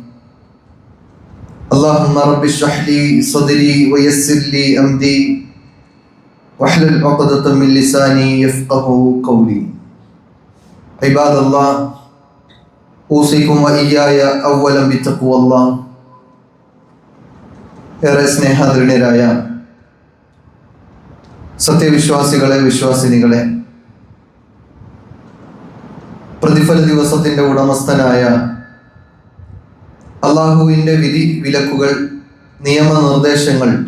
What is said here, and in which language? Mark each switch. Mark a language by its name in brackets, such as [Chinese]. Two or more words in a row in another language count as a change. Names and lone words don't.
[Arabic] اللهم رب اشرح لي صدري ويسر لي أمري واحلل عقدة من لساني يفقهوا قولي. عباد الله أوصيكم وإياي أولا بتقوى الله. [Malayalam] ഏറെ സ്നേഹാദരണീയരായ സത്യവിശ്വാസികളെ, വിശ്വാസിനികളെ, പ്രതിഫല ദിവസത്തിന്റെ ഉടമസ്ഥനായ അള്ളാഹുവിൻ്റെ വിധി വിലക്കുകൾ, നിയമനിർദ്ദേശങ്ങൾ